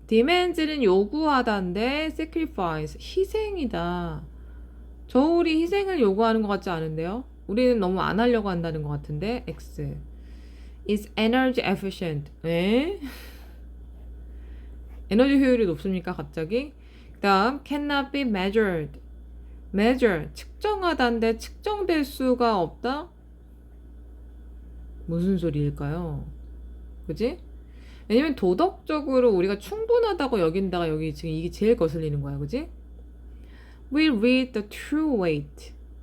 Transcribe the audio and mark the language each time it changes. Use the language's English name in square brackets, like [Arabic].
[Korean] demands는 요구하다인데 sacrifice 희생이다. 저울이 희생을 요구하는 것 같지 않은데요? 우리는 너무 안 하려고 한다는 것 같은데. [English] X is energy efficient. 에? [Korean] 에너지 효율이 높습니까 갑자기? 그 다음 cannot be measured. measure 측정하다인데 측정될 수가 없다? 무슨 소리일까요? 그지? 왜냐면 도덕적으로 우리가 충분하다고 여긴다가 여기 지금 이게 제일 거슬리는 거야. 그지? [English] We read the true weight.